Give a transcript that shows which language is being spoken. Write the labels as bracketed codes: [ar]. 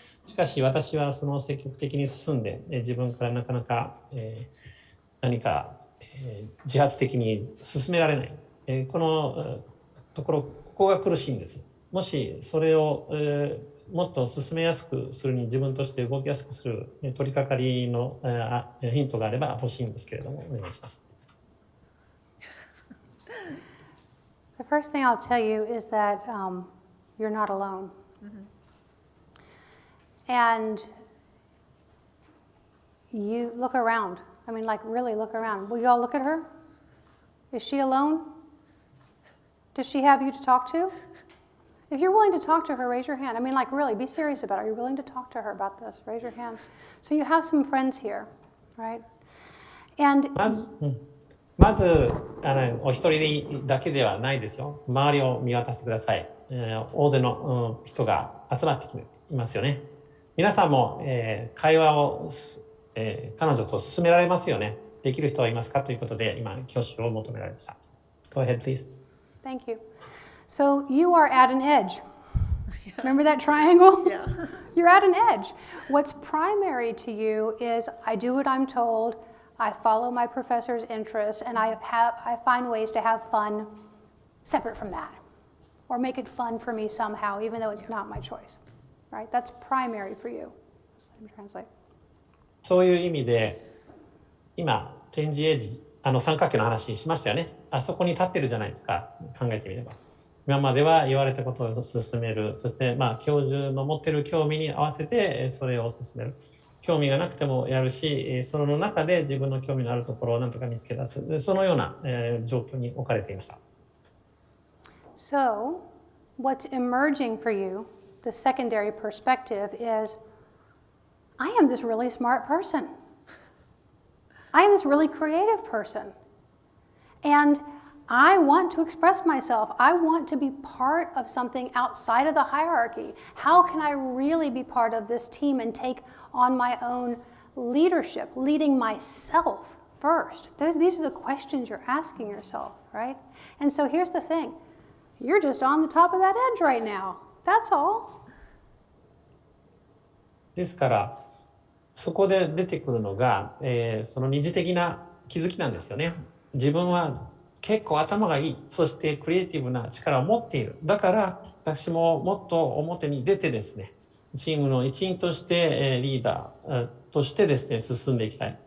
[ja] しかし私はその積極的に進んで、自分からなかなか、何か自発的に進められない、このところ、ここが苦しいんです。もしそれを、もっと進めやすくするに、自分として動きやすくする取り掛かりのヒントがあれば欲しいんですけれども、お願いします。 [en] The first thing I'll tell you is that you're not alone. And you look around. I mean, like, really look around. Will you all look at her? Is she alone? Does she have you to talk to? If you're willing to talk to her, raise your hand. I mean, like, really, be serious about it. Are you willing to talk to her about this? Raise your hand. So you have some friends here, right? And [ja] まずお一人だけではないですよ。周りを見渡してください。大勢の、人が集まってきていますよね。皆さんも、会話を、彼女と進められますよね。できる人はいますかということで、今、挙手を求められました。 [en] Go ahead, please. thank you. So you are at an edge. Remember that triangle? Yeah. You're at an edge. What's primary to you is I do what I'm told, I follow my professor's interests, and I find ways to have fun separate from that, or make it fun for me somehow, even though it's not my choice. Right? That's primary for you. Let me translate. [ja] そういう意味で、今、チェンジエイジ、三角形の話しましたよね。あそこに立ってるじゃないですか。考えてみれば。今までは言われたことを進める。そして、教授の持ってる興味に合わせて、それを進める。興味がなくてもやるし、その中で自分の興味のあるところを何とか見つけ出す。そのような、状況に置かれていました。 [en] So, what's emerging for you, the secondary perspective, is I am this really smart person. I am this really creative person. And I want to express myself. I want to be part of something outside of the hierarchy. How can I really be part of this team and take on my own leadership, leading myself first? These are the questions you're asking yourself, right? And so here's the thing. You're just on the top of that edge right now. That's all. [ja] ですから、そこで出てくるのが、その二次的な気づきなんですよね。自分は結構頭がいい、そしてクリエイティブな力を持っている。だから私ももっと表に出てですね、チームの一員としてリーダーとしてですね、進んでいきたい。